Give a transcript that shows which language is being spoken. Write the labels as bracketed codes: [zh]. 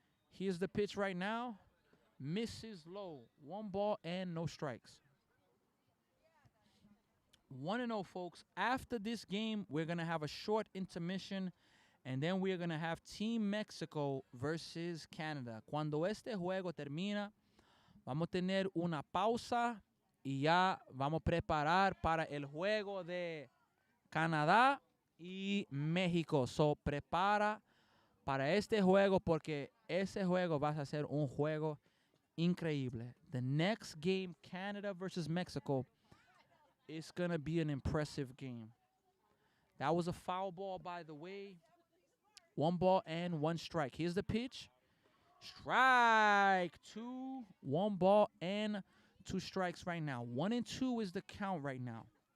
[en] Here's the pitch right now. Misses low. One ball and no strikes. 1-0, folks. After this game, we're going to have a short intermission, and then we're going to have Team Mexico versus Canada. [es] Cuando este juego termina, vamos a tener una pausa y ya vamos a preparar para el juego de Canadá y México. So, prepara para este juego porque ese juego va a ser un juego increíble. [en] The next game, Canada versus Mexico, it's going to be an impressive game. That was a foul ball, by the way. One ball and one strike. Here's the pitch. Strike two. One ball and two strikes right now. 1-2 is the count right now.